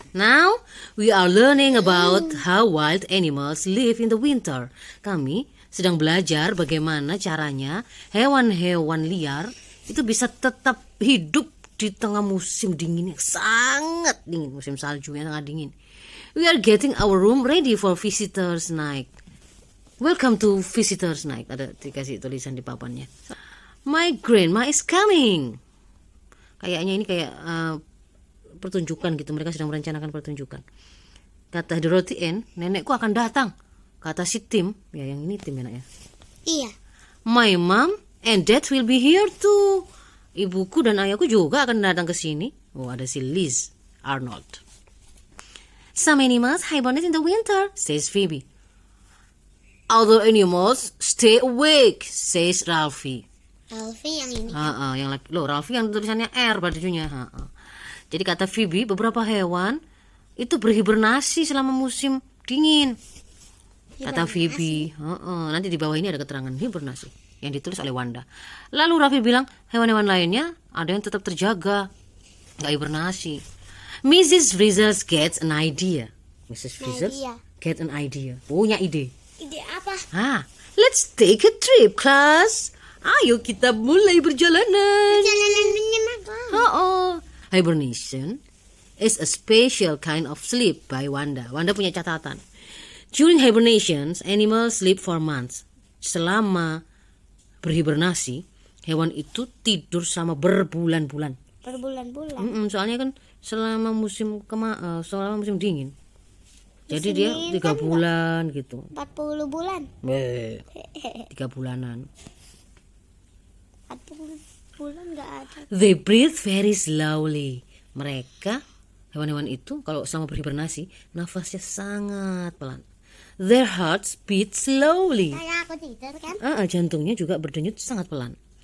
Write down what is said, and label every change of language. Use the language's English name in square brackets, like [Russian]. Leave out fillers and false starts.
[English] Now we are learning about how wild animals live in the winter. [Indonesian] Kami sedang belajar bagaimana caranya hewan-hewan liar itu bisa tetap hidup di tengah musim dingin yang sangat dingin, musim salju yang sangat dingin. [English] We are getting our room ready for visitors night. Welcome to visitors night. [Indonesian] Ada dikasih tulisan di papannya. [English] My grandma is coming. [Indonesian] Kayaknya ini kayak pertunjukan gitu. Mereka sedang merencanakan pertunjukan. Kata Dorothy Ann, nenekku akan datang. Kata si Tim, ya yang ini Tim enak ya. Iya. [English] My mom and dad will be here too. [Indonesian] Ibuku dan ayahku juga akan datang ke sini. Oh, ada si Liz Arnold. [English] Some animals hibernate in the winter, says Phoebe. Other animals stay awake, says Ralphie. [Indonesian] Alfie yang ini. Yang laki, loh Ralphie yang tulisannya R bajunya. Jadi kata Phoebe, beberapa hewan itu berhibernasi selama musim dingin. Kata Phoebe, nanti di bawah ini ada keterangan hibernasi yang ditulis oleh Wanda. Lalu Ralphie bilang, hewan-hewan lainnya ada yang tetap terjaga, nggak hibernasi. Mrs. [English] Frizzle gets an idea. Mrs. Frizzle get an idea. [Indonesian] Punya ide. Ide apa? [English] Let's take a trip, class. [Indonesian] Ayo kita mulai perjalanan. Perjalanan menyenangkan. [English] Hibernation is a special kind of sleep by Wanda. [Indonesian] Wanda punya catatan. [English] During hibernations, animals sleep for months. [Indonesian] Selama berhibernasi, hewan itu tidur selama berbulan-bulan. Berbulan-bulan. Soalnya kan selama musim dingin. Jadi dia 3 bulan gitu. 40 bulan. 3 bulanan. 40 bulan nggak ada. [English] They breathe very slowly. [Indonesian] Mereka, hewan-hewan itu kalau selama berhibernasi, nafasnya sangat pelan. [English] Their hearts beat slowly. [Indonesian] Kayak aku tidur kan? Jantungnya juga berdenyut sangat pelan.